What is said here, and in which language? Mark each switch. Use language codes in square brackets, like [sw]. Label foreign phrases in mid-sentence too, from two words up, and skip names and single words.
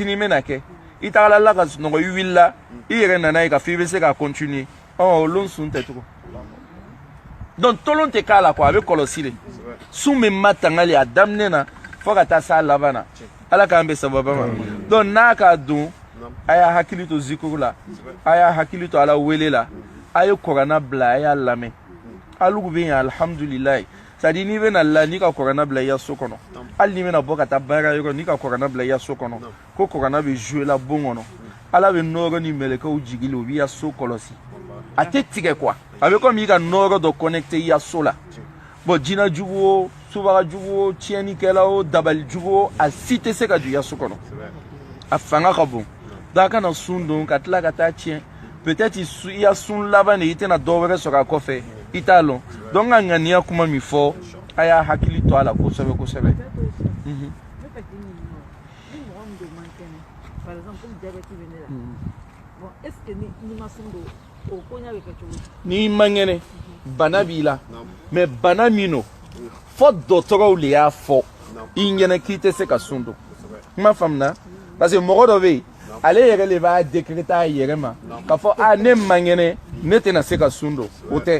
[bm] n bɛna kɛ i tagala la ka sunɔgɔ i wulila i yɛrɛ nana ye k'a fɔ i bɛ se ka continuer olu sun tɛ tugun donc tolon tɛ k'a la quoi a bɛ kɔlɔsi de sun bɛ ma tangali a daminɛ na fo ka taa s'a laban na Ala k'an bɛ sababa ma donc n'a ka don a y'a hakili to zikuru la a y'a hakili to Ala wele la a ye kuranna bila a y'a lamɛn alugu bɛ yen alhamdulilayi [fr] c'est à dire [bm] n'i bɛna la n'i ka kuranna bila i ya so kɔnɔ hali n'i bɛna bɔ ka taa baara yɔrɔ n'i ka kuranna bila i ya so kɔnɔ ko kuranna bɛ jouer la bon kɔnɔ Ala bɛ nɔɔrɔ ni mɛlɛkɛw jigili o b'i ya so kɔlɔsi a tɛ tigɛ quoi a bɛ comme i ka nɔɔrɔ dɔ connecté i ya so la bon jinajugu o subagajugu o tiɲɛnikɛla o dabalijugu o a si tɛ se ka don i ya so kɔnɔ a fanga ka bon donc a kana sun don ka tila ka taa tiɲɛ peut-être i ya sun laban de i tɛna dɔ wɛrɛ sɔrɔ a kɔfɛ i t'a lɔn donc ka ŋaniya kuma min fɔ a y'a hakili to a la kosɛbɛ kosɛbɛ. N'i ma ŋɛnɛ bana b'i la mais bana min don fɔ dɔgɔtɔrɔw de y'a fɔ i ɲɛna k'i tɛ se ka sun don kuma faamuna parce que mɔgɔ dɔ bɛ yen ale yɛrɛ de b'a décréter a yɛrɛ ma k'a fɔ ne ma ŋɛnɛ ne tɛna se ka sun don o tɛ